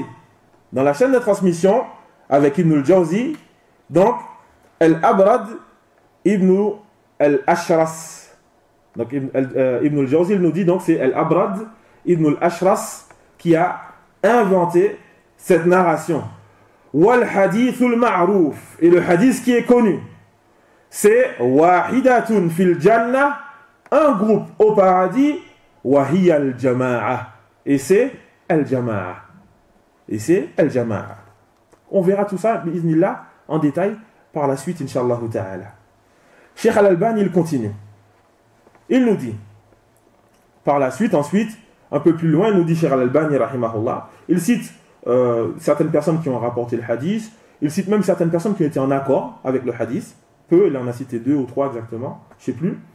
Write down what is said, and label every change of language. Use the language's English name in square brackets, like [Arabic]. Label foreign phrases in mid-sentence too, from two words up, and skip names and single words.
[French] Dans la chaîne de transmission, avec Ibn al-Jawzi, donc Al-Abrad Ibn al-Ashras. Donc Ibn al-Jawzi, il nous dit donc c'est Al-Abrad Ibn al-Ashras qui a inventé cette narration. [Arabic] والحديث المعروف, [French] et le hadith qui est connu, c'est [Arabic] واحدة في الجنة, [French] un groupe au paradis, [Arabic] وهي الجماعة, [French] et c'est al-jama'a. Et c'est al-jama'a. On verra tout ça, bi'iznillah, en détail, par la suite, [Arabic] إن شاء الله تعالى. [French] Cheikh al-Albani, il continue. Il nous dit, par la suite, ensuite, un peu plus loin, il nous dit, Cheikh al-Albani, rahimahullah, il cite certaines personnes qui ont rapporté le hadith, il cite même certaines personnes qui ont été en accord avec le hadith, peu, il en a cité 2 ou 3 exactement, je ne sais plus.